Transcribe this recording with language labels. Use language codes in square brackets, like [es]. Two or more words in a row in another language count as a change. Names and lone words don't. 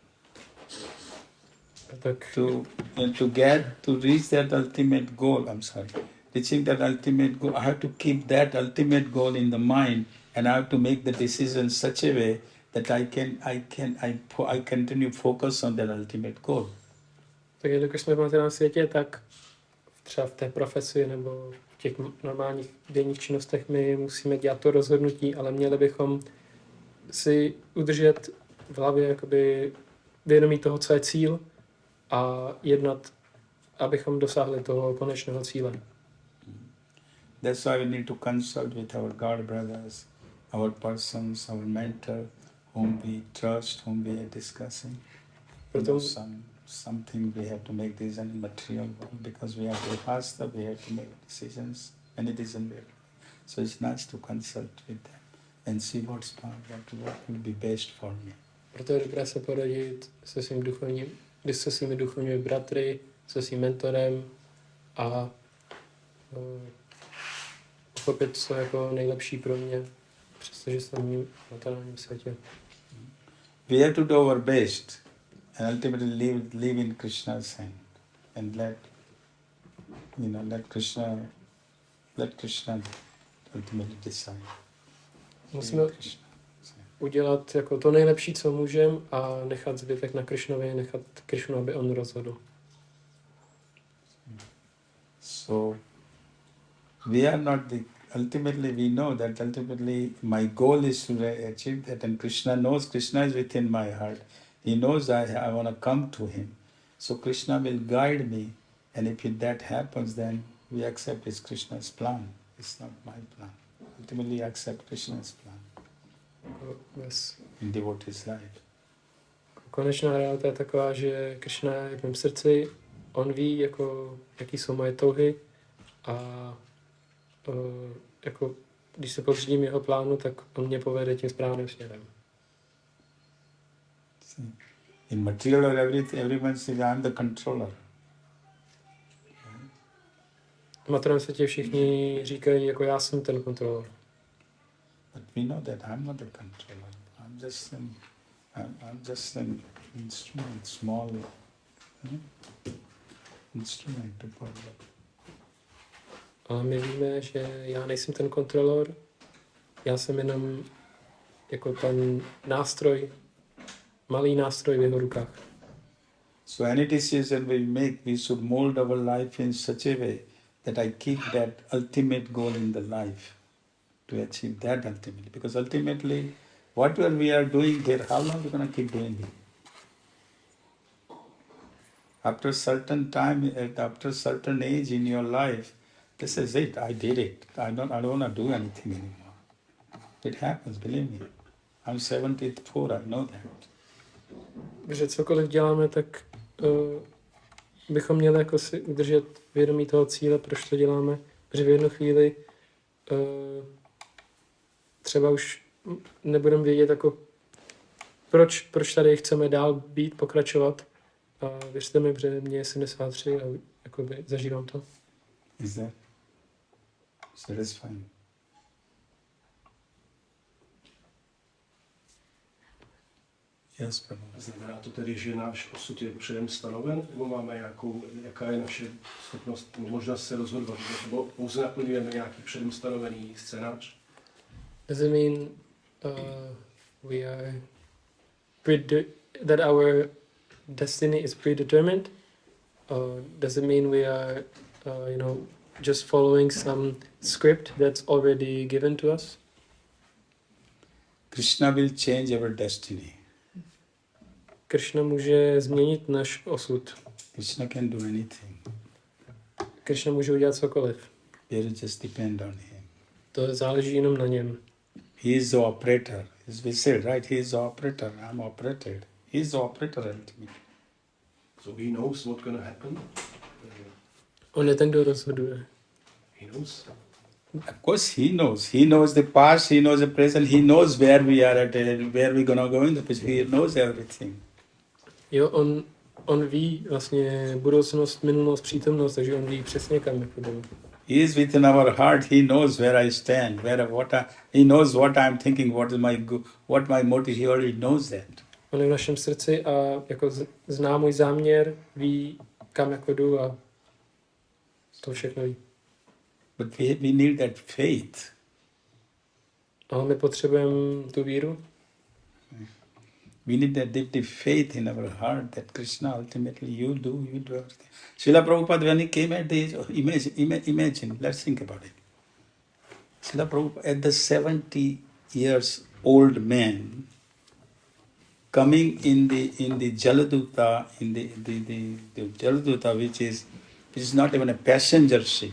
[cs] Tak [en] To reach that ultimate goal, reaching that ultimate goal, I have to keep that ultimate goal in the mind, and I have to make the decision such a way that I continue focus on that ultimate goal. [cs] tak jelikož jsme v materiálním světě, tak třeba v té profesi nebo v těch normálních denních činnostech my musíme dělat to rozhodnutí, ale měli bychom si udržet v hlavě jakoby vědomí toho, co je cíl, a jednat, abychom dosáhli toho konečného cíle. [en] That's why we need to consult with our God brothers, our persons, our mentor, whom we trust, whom we are discussing. [cs] Proto, [en] Something we have to make decision in material world, because we have to fast, we have to make decisions, many decisions we have to make. So it's nice to consult with them and see what will be best for me. [cs] proto je dobré se poradit se svými duchovními bratry, se svým mentorem a pochopit, co je jako nejlepší pro mě, přestože jsem v materiálním světě. [en] We have to do our best and ultimately live in Krishna's hand, and let Krishna ultimately decide. [cs] Musíme udělat jako to nejlepší, co můžeme, a nechat zbytek na Krišnovi, nechat Krišnu, aby on rozhodl. [en] So we are not ultimately we know that ultimately my goal is to achieve that, and Krishna knows, Krishna is within my heart. He knows I want to come to him. So Krishna will guide me, and if that happens, then we accept it's Krishna's plan. It's not my plan. Ultimately accept Krishna's plan in devotee's life. [cs] Konečná realita je taková, že Krišna je v mém srdci, on ví, jaký jsou moje touhy, a jako, když se podřídím jeho plánu, tak on mě povede tím správným směrem. [en] In material or everyone says I'm the controller. [cs] V materiálním světě všichni říkají, jako já jsem ten kontrolor. [en] But we know that I'm not the controller. I'm just an instrument, small instrument to follow. [cs] Ale my víme, že já nejsem ten kontrolor, já jsem jenom jako ten nástroj, malý nástroj v jeho rukách. [en] So any decision we make, we should mold our life in such a way that I keep that ultimate goal in the life, to achieve that ultimately. Because ultimately, whatever we are doing here, how long are we going to keep doing it? After a certain time, after a certain age in your life, this is it. I did it. I don't want to do anything anymore. It happens, believe me. I'm 74, I know that. [cs] Protože cokoliv děláme, tak bychom měli jako si udržet vědomí toho cíle, proč to děláme. Protože v jednu chvíli třeba už nebudeme vědět, jako proč tady chceme dál být, pokračovat. A věřte mi, že mě je 73 a jakoby zažívám to. [en] Is that satisfying? Yes, Prabhu. [cs] Znamená to tedy, že náš osud je předem stanoven, nebo máme jaká je naše schopnost, možnost se rozhodovat, nebo pouze naplňujeme nějaký předem stanovený scénář? [en] Does it mean we are that our destiny is predetermined? Or does it mean we are, just following some script that's already given to us? Krishna will change our destiny. [cs] Krishna může změnit náš osud. [en] Krishna can do anything. [cs] Krishna může udělat cokoliv. [en] We just depend on him. [cs] To záleží jenom na něm. [en] He is the operator. As we said, right? He is the operator. I'm operated. He is the operator ultimately. So he knows what's going to happen. [cs] On je ten, kdo rozhoduje. [en] He knows. Of course, he knows. He knows the past. He knows the present. He knows where we are at, where we're gonna go in the future. He knows everything. [cs] Jo, on ví vlastně budoucnost, minulost, přítomnost, takže on ví přesně, kam půjdeme. [en] He is within our heart. He knows where I stand, he knows what I'm thinking, what my motive. He already knows that. [cs] On je v našem srdci a jako zná můj záměr, ví, kam jako jdu a to všechno ví. [en] But we need that faith. [cs] Ale my potřebujeme tu víru. [en] We need that deep faith in our heart that Krishna ultimately you do everything. Srila Prabhupada, when he came at the age, imagine, let's think about it. Srila Prabhupada, at the 70 years old man, coming in the Jaladuta, the Jaladuta, which is not even a passenger ship.